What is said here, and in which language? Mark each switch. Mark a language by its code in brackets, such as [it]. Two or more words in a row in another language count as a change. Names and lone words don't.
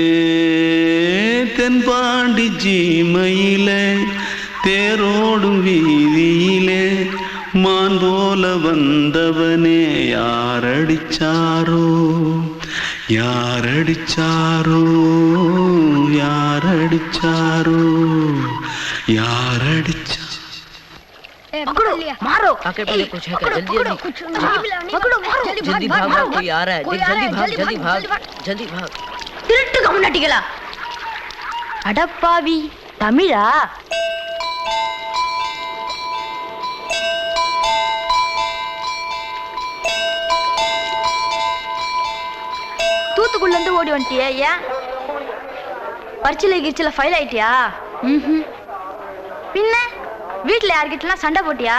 [ta] தென்பாண்டி சீமையிலே தேரோடும் வீதியிலே மான் போல வந்தவனே யாரடிச்சாரோ யாரடிச்சாரோ யாரடிச்சாரோ यारडिचा [hi] पकड़ो मारो आके पहले कुछ है क्या जल्दी पकड़ो मारो जल्दी भाग कोई आ रहा है जल्दी भाग [ta] திருட்டு கம்முனட்டிகளா அடப்பாவி தமிழா தூத்துக்குள்ள இருந்து ஓடி வந்துட்டியா ஏன் பரிச்சையில கிரிச்சில ஃபைல் ஆயிட்டியா பின்ன வீட்டில் யார்கிட்டலாம் சண்டை போட்டியா?